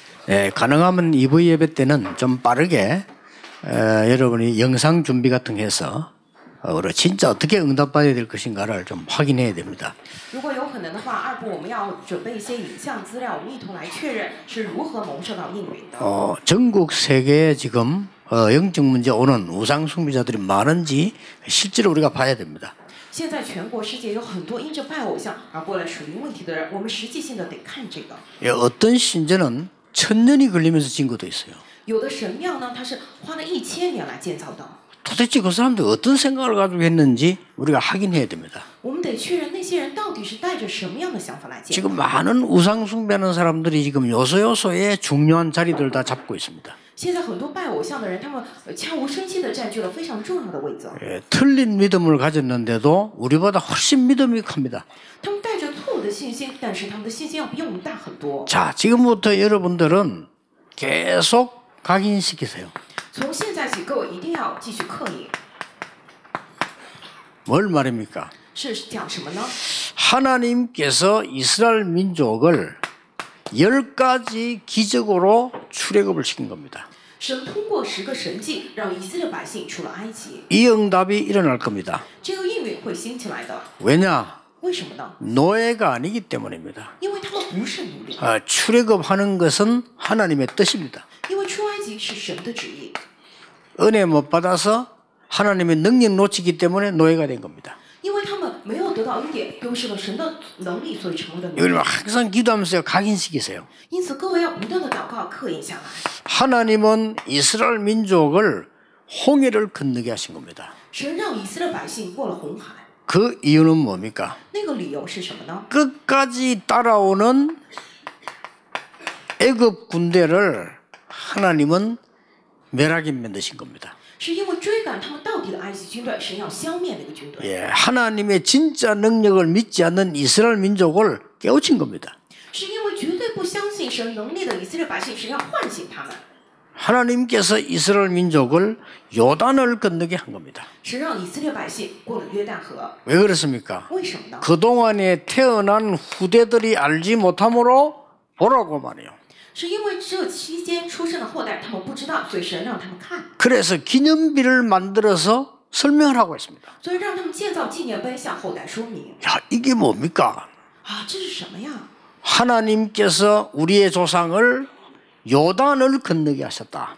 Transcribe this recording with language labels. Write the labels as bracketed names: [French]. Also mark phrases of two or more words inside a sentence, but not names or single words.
[Korean] 네, 가능하면 EV 예배 때는 좀 빠르게 여러분이 영상 준비 같은 거 해서 진짜 어떻게 응답받아야 될 것인가를 좀 확인해야 됩니다. [Chinese] 如果有可能的话，二部我们要准备一些影像资料，我们一同来确认是如何蒙受到应允的。 [Korean] 전국 세계에 지금 영적 문제 오는 우상 숭배자들이 많은지 실제로 우리가 봐야 됩니다. [Chinese] 现在全国世界有很多因着拜偶像而过来属灵问题的人，我们实际性的得看这个。 [Korean] 어떤 신전은 1000년이 걸리면서 진 것도 있어요. [Chinese] 有的神庙呢，它是花了1000年来建造的。 [Korean] 도대체 그 사람들 어떤 생각을 가지고 했는지 우리가 확인해야 됩니다. [Chinese] 我们得确认那些人到底是带着什么样的想法来建造。 [Korean] 지금 많은 우상 숭배하는 사람들이 지금 요소요소에 중요한 자리들을 다 잡고 있습니다. [Chinese] 现在很多拜偶像的人，他们悄无声息地占据了非常重要的位置。 [Korean] 틀린 믿음을 가졌는데도 우리보다 훨씬 믿음이 큽니다. [Chinese] 他们带着错误的信心，但是他们的信心要比我们大很多。 [Korean] 자, 지금부터 여러분들은 계속 각인시키세요. [Chinese] 从现在起，各位一定要继续刻印。 [Korean] 뭘 말입니까? [Chinese] 是讲什么呢？ [Korean] 하나님께서 이스라엘 민족을 10가지 기적으로 출애굽을 시킨 겁니다. [Chinese] 神通过10个神迹，让以色列百姓出了埃及。 [Korean] 이 응답이 일어날 겁니다. [Chinese] 这个应允会兴起来的。 [Korean] 왜냐? [Chinese] 为什么呢？ [Korean] 노예가 아니기 때문입니다. [Chinese] 因为他们不是奴隶， [Korean] 출애굽하는 것은 하나님의 뜻입니다. [Chinese] 因为出埃及是神的旨意。 [Korean] 은혜 못 받아서 하나님의 능력 놓치기 때문에 노예가 된 겁니다. [Chinese] 因为他们没有得到恩典，丢失了神的能力，所以成为了奴隶。 [Korean] 이걸 항상 기도하면서 각인시키세요. [Chinese] 因此，各位要不断的祷告，刻印下来。 [Korean] 하나님은 이스라엘 민족을 홍해를 건너게 하신 겁니다. [Chinese] 神让以色列百姓过了红海， [Korean] 그 이유는 뭡니까? [Chinese] 那个理由是什么呢？ [Korean] 끝까지 따라오는 애굽 군대를 하나님은 멸하게 만드신 겁니다. [Chinese] 是因为追赶他们到底的埃及军队，神要消灭那个军队。 [Korean] 예, 하나님의 진짜 능력을 믿지 않는 이스라엘 민족을 깨우친 겁니다. [Chinese] 是因为绝对不相信神能力的以色列百姓，神要唤醒他们。 [Korean] 하나님께서 이스라엘 민족을 요단을 건너게 한 겁니다. [Chinese] 神让以色列百姓过了约旦河， [Korean] 왜 그렇습니까? [Chinese] 为什么呢？ [Korean] 그동안에 태어난 후대들이 알지 못함으로 보라고 말이에요. [Chinese] 是因为这期间出生的后代他们不知道，所以神让他们看， [Korean] 그래서 기념비를 만들어서 설명을 하고 있습니다. [Chinese] 所以让他们建造纪念碑向后代说明。 [Korean] 야, 이게 뭡니까? [Chinese] 啊，这是什么呀？ [Korean] 하나님께서 우리의 조상을 요단을 건너게 하셨다.